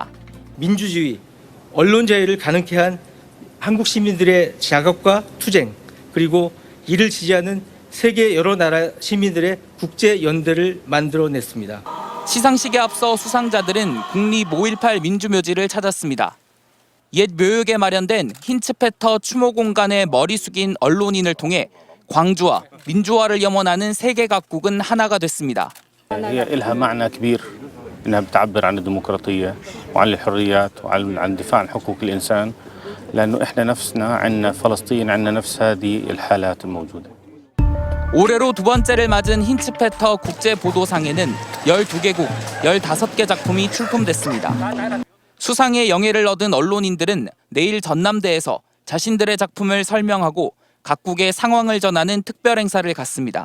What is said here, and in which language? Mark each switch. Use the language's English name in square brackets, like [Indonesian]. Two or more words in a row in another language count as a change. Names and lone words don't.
[Korean] 민주주의, 언론 자유를 가능케 한 한국 시민들의 작업과 투쟁, 그리고 이를 지지하는 세계 여러 나라 시민들의 국제 연대를 만들어냈습니다. 시상식에 앞서 수상자들은 국립 5.18 민주묘지를 찾았습니다. 옛 묘역에 마련된 힌츠페터 추모 공간에 머리 숙인 언론인을 통해 광주와 민주화를 염원하는 세계 각국은 하나가 됐습니다. [Arabic] هي لها معنى كبير انها بتعبر عن الديمقراطيه وعن الحريات وعن الدفاع عن حقوق الانسان لانه احنا نفسنا عندنا فلسطين عندنا نفس هذه الحالات الموجوده. [Korean] 올해로 두 번째를 맞은 힌츠페터 국제보도상에는 12개국, 15개 작품이 출품됐습니다. 수상의 영예를 얻은 언론인들은 내일 전남대에서 자신들의 작품을 설명하고 각국의 상황을 전하는 특별 행사를 갖습니다.